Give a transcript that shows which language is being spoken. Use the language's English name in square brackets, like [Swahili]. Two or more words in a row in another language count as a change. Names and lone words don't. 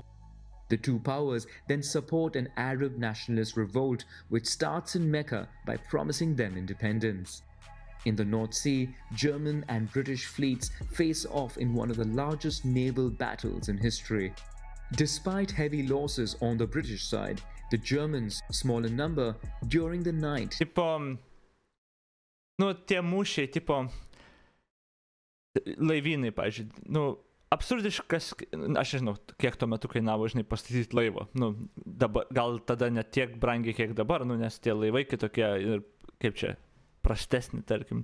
[English] The two powers then support an Arab nationalist revolt which starts in Mecca by promising them independence. In the North Sea, German and British fleets face off in one of the largest naval battles in history. Despite heavy losses on the British side, the Germans, small in number, during the night... [Lithuanian] Tie mūšiai, laivynai, pavyzdžiui, absurdiškas, aš nežinau, kiek tuo metu kainavo, pastatyti laivą. Dabar, gal tada ne tiek brangiai, kiek dabar, nes tie laivai kitokie ir, kaip čia, prastesni, tarkim.